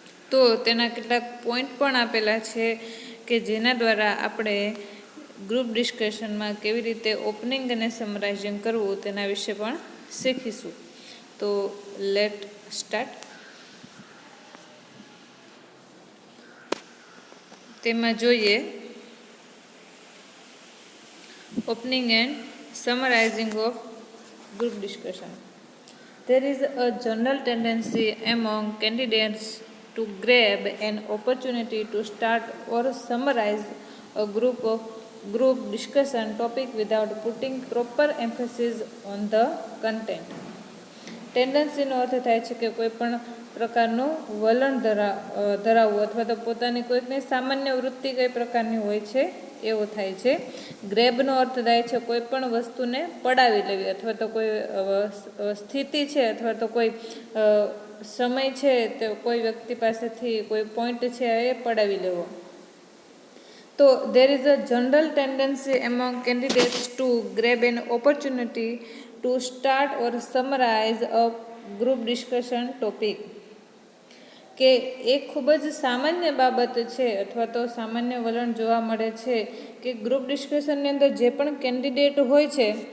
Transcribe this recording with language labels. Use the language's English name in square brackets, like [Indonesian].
[Gujarati] તો તેના કેટલાક પોઈન્ટ પણ આપેલા છે કે જેના દ્વારા આપણે ગ્રુપ ડિસ્કશનમાં કેવી રીતે ઓપનિંગ અને સમરાઇઝિંગ કરવું તેના વિશે પણ શીખીશું. તો [English] Let start. [Gujarati] તેમાં જોઈએ [English] Opening and summarizing of group discussion. There is a general tendency among candidates to grab an opportunity to start or summarize a group discussion topic without putting proper emphasis on the content. [Gujarati] ટેન્ડન્સીનો અર્થ થાય છે કે કોઈ પણ પ્રકારનું વલણ ધરાવવું અથવા તો પોતાની કોઈકની સામાન્ય વૃત્તિ કઈ પ્રકારની હોય છે એવો થાય છે. ગ્રેબનો અર્થ થાય છે કોઈ પણ વસ્તુને પડાવી લેવી અથવા તો કોઈ સ્થિતિ છે અથવા તો કોઈ સમય છે તે કોઈ વ્યક્તિ પાસેથી કોઈ પોઈન્ટ છે એ પડાવી લેવો. [English] તો there is a general tendency among candidates to grab an opportunity to start or summarize a group discussion topic. [Gujarati] કે એ ખૂબ જ સામાન્ય બાબત છે અથવા તો સામાન્ય વલણ જોવા મળે છે કે ગ્રુપ ડિસ્કશનની અંદર જે પણ કેન્ડિડેટ હોય છે